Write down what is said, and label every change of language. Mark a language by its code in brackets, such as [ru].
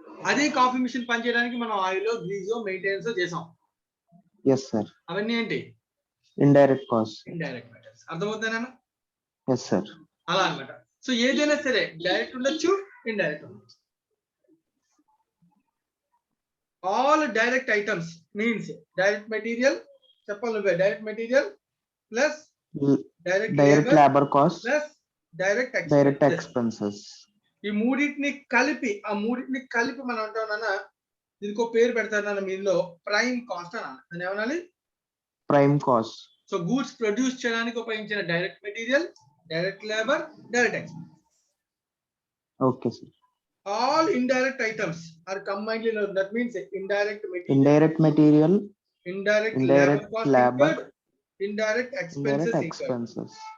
[te] అదే coffee machine పనిచేయడానికి మనం ఆయిల్, గ్రీజో, మెయింటెనెన్స్ చేసాం. [en] Yes sir. [te] అవన్నీ ఏంటి? [en] Indirect cost. [te] Indirect materials. అర్థమవుతుందా? [en] Yes sir. [te] అలా అన్నమాట. సో ఏదైనా సరే డైరెక్ట్ ఉండొచ్చు, ఇండైరెక్ట్ ఉండొచ్చు. [en] All direct items means direct material, [te] చెప్పాలి నువ్వే, [en] direct material plus direct labor cost plus direct expenses. [te] ఈ మూడింటిని కలిపి మనం అంటామన్నా, దీనికి పేరు పెడతారు మీలో ప్రైమ్ కాస్ట్ అని అన్న. దాన్ని ఏమనాలి? Prime cost. So goods produce చేయడానికి ఉపయోగించిన direct material, direct labour, direct expense. Okay sir. [en] All indirect items are combined in that means indirect material, indirect labor, indirect expenses.